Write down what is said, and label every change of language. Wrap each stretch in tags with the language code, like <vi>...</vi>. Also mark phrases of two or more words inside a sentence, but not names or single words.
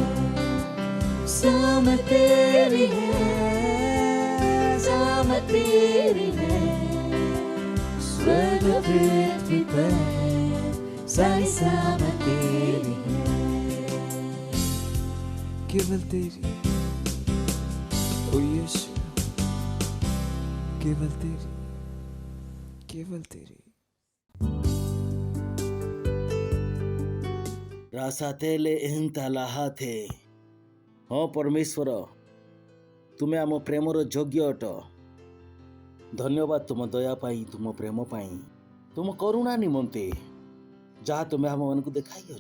<hi>शाम तेरी है, शाम तेरी है, स्वर्ग पृथ्वी पर सारी शाम तेरी है, केवल तेरी, ओ यीशु, केवल तेरी, केवल तेरी। ରାସାତେଲେ ଏନ୍ତା ଲାହାତେ।</hi> <or>ହଁ ପରମେଶ୍ୱର, ତୁମେ ଆମ ପ୍ରେମର ଯୋଗ୍ୟ ଅଟ। ଧନ୍ୟବାଦ ତୁମ ଦୟା ପାଇଁ, ତୁମ ପ୍ରେମ ପାଇଁ, ତୁମ କରୁଣା ନିମନ୍ତେ ଯାହା ତୁମେ ଆମମାନଙ୍କୁ ଦେଖାଇଅଛ।</or>